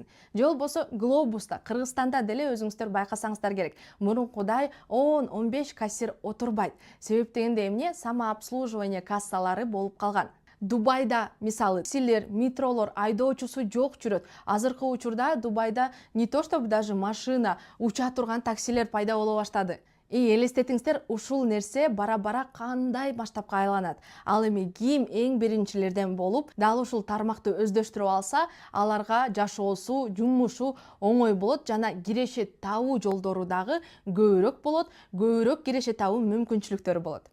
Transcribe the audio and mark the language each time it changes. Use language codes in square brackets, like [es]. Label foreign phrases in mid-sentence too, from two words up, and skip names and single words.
[ky] Же болбосо Глобуста, Кыргызстанда деле өзүңүздөр байкасаңыздар керек. Мурункудай 10-15 кассир отурбайт. Себеп дегенде эмне? Самообслуживание кассалары болуп калган. Дубайда мисалы таксилер, метролор айдоочусу жок жүрөт. Азыркы учурда Дубайда [ru] не то чтобы даже [ky] машина, уча турган таксилер пайда боло баштады. Элестетиңиздер, ушул нерсе бара-бара кандай масштабка айланат. Ал эми ким эң биринчилерден болуп, дал ушул тармакты өздөштүрүп алса, аларга жашоосу, жумушу оңой болот жана киреше табуу жолдору дагы көбүрөөк болот, көбүрөөк киреше табуу мүмкүнчүлүктөрү болот.